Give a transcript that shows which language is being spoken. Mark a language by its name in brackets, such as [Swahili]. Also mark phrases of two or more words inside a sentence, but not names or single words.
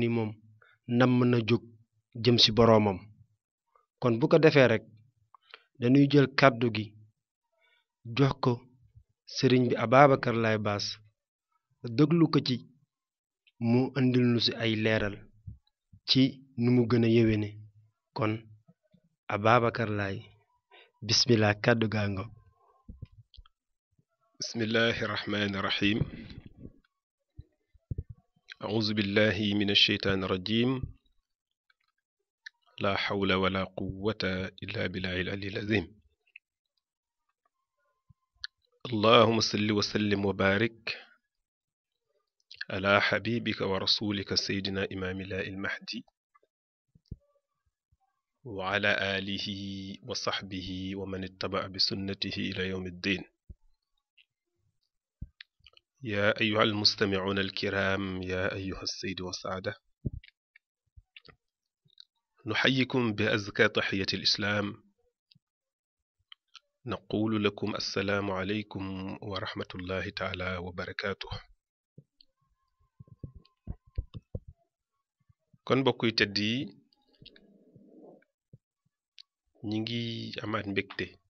[Wolof] ni moom namm na jóg jëm ci boroomam kon bu ko defee rekk dañuy jël kàddu gi jox ko sëriñ bi Ababacar Laye Bass déglu ko ci mu andil nu ci ay leeral ci nu mu gën a yéwéne kon Ababacar Laye bismillah kàddu gaango [Arabic] بسم الله الرحمن الرحيم أعوذ بالله من الشيطان الرجيم لا حول ولا قوة إلا بالله العلي العظيم اللهم صل وسلم وبارك على حبيبك ورسولك سيدنا إمام الله المهدي وعلى آله وصحبه ومن اتبع بسنته إلى يوم الدين يا أيها المستمعون الكرام يا أيها السيد والسادة نحييكم بأزكى تحية الإسلام نقول لكم السلام عليكم ورحمة الله تعالى وبركاته [Wolof] kon mbokk yi tedd yi ñi ngi amaat mbégte